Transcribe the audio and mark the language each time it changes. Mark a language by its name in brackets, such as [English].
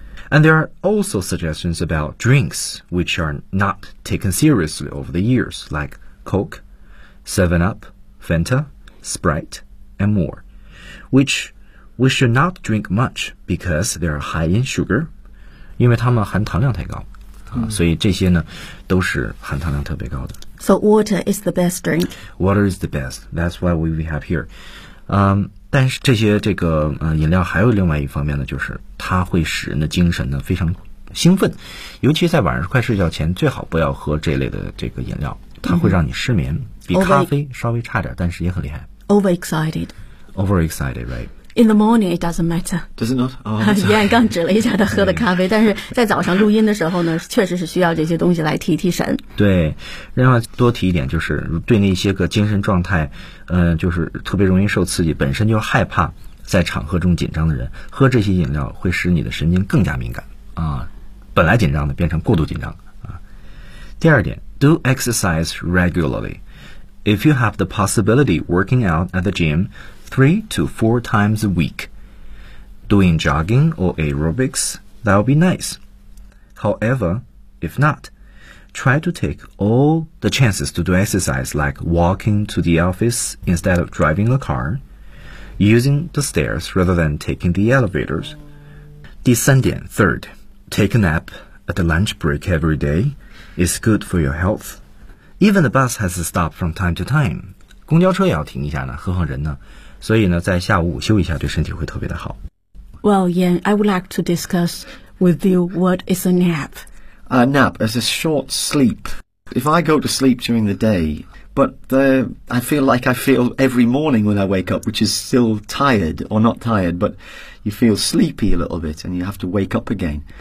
[English] And there are also suggestions about drinks which are not taken seriously over the years, like Coke, 7-Up, Fanta, Sprite, and more, which we should not drink much because they are high in sugar. [Chinese] 因为它们含糖量太高、所以这些呢都是含糖量特别高的。 [English] So water is the best drink. Water is the best. That's why we have here. [Chinese] 但是这些饮料还有另外一方面呢，就是它会使人的精神呢非常兴奋，尤其在晚上快睡觉前，最好不要喝这类的饮料，它会让你失眠，比咖啡稍微差点，但是也很厉害。 [English] Overexcited. Overexcited, right? In the morning, it doesn't matter. Does it not? Oh, sorry. [Chinese] 燕刚指了一下他喝的咖啡，但是在早上录音的时候呢，确实是需要这些东西来提提神。对，另外多提一点，就是对那些个精神状态，就是特别容易受刺激，本身就害怕在场合中紧张的人，喝这些饮料会使你的神经更加敏感啊，本来紧张的变成过度紧张啊。第二点 [English] ，do exercise regularly. If you have the possibility, working out at the gym. 3 to 4 times a week. Doing jogging or aerobics, that'll be nice. However, if not, try to take all the chances to do exercise like walking to the office instead of driving a car, using the stairs rather than taking the elevators. [Chinese] 第三点 [English] ,third, take a nap at the lunch break every day is good for your health. Even the bus has to stop from time to time. [Chinese] 公交车也要停一下呢，喝喝人呢。所以呢，在下午午休一下，对身体会特别的好。 [English] Well, Yan, I would like to discuss with you what is a nap. A nap is a short sleep. If I go to sleep during the day, but I feel like I feel every morning when I wake up, which is still tired or not tired, but you feel sleepy a little bit and you have to wake up again.